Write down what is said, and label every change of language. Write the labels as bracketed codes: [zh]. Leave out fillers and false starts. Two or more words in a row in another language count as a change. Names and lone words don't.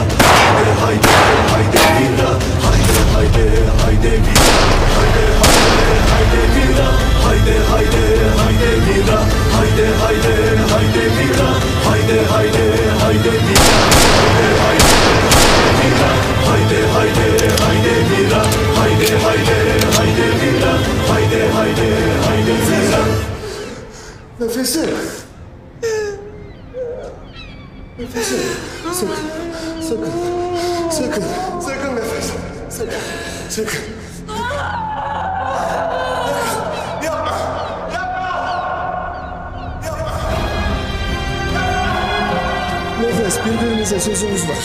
[tr] haydi haydi vira, haydi haydi haydi vira, haydi haydi vira, haydi haydi haydi vira, haydi haydi haydi vira, haydi haydi haydi vira, haydi haydi haydi vira, haydi haydi haydi vira, haydi haydi haydi vira. Nefesim. Nefesim. Sakın nefes. Sakın. Yapma. Nefes, birbirimize sözümüz var.